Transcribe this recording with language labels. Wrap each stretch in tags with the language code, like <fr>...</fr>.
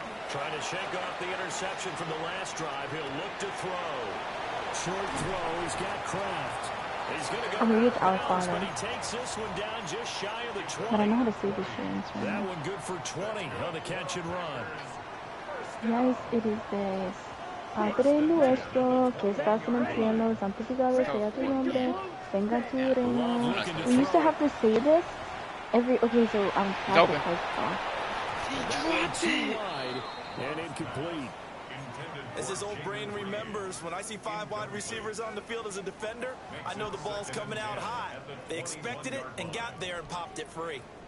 <en>Trying to shake off the interception from the last drive. He'll look to throw. Short throw. He's got Kraft. He's going to go maybe it's out, but he takes this one down just shy of the 20. But I know how to say this shit. That one good for 20 on the catch and run. Yes, it is this.</en> <es>Padre nuestro que estás en el cielo, santificado sea tu nombre, venga tu reino.</es> <en>We used to have to say this every. Okay, so I'm practicing. Too wide and incomplete. As his old brain remembers, when I see 5 wide receivers on the field as a defender, I know the ball's coming out high. They expected it and got there and popped it free.</en>